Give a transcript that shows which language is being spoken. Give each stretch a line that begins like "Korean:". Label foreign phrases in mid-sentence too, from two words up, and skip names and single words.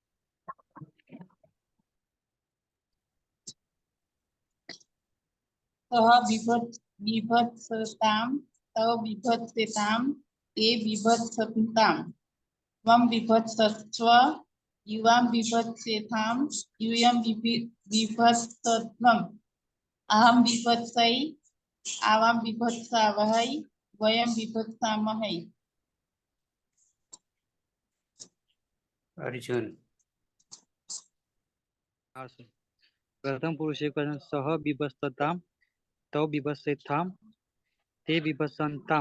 Sanskrit: सह बिभत्सताम तौ बिभत्सेताम ते बिभत्सन्ताम त्वं बिभत्सस्व युवां बिभत्सेताम यूयं बिभत्सध्वम अहम बिभत्सै आवाम विभत्सा वहै वयम विभत्सा महै અર્જુન प्रथम पुरुष एकवचन सह बीभत्सताम तौ बीभत्सेताम ते बीभत्सन्ताम.